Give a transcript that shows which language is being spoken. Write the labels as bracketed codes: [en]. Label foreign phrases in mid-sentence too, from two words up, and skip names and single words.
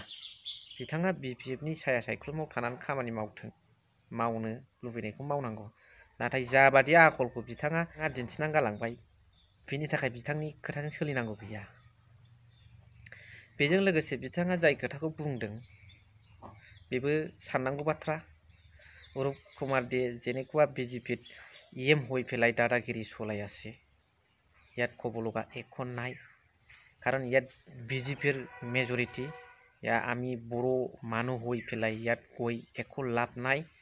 [brx] बिथाङा BPFनि साया सायख्लुमाव थानानै खामानि मावथों, मावनो लुबैनायखौ मावनांगौ। नाथाय जाबादि आखलखौ बिथाङा दिन्थिनानै गालांबाय, बिनि थाखाय बिथांनि खोथाजों सोलिनांगौ गैया। बेजों लोगोसे बिथाङा जाय खोथाखौ बुंदों बेबो साननांगौ बाथ्रा। [as] অরূপ কুমার দে যেনেকুৱা BJPত হৈ পেলাই দাদাগিৰি চলাই আছে, ইয়াত ক'ব লগা একো নাই। কাৰণ ইয়াত BJPৰ মেজৰিটি, আমি বড়ো মানুহ হৈ পেলাই ইয়াত কৈ একো লাভ নাই।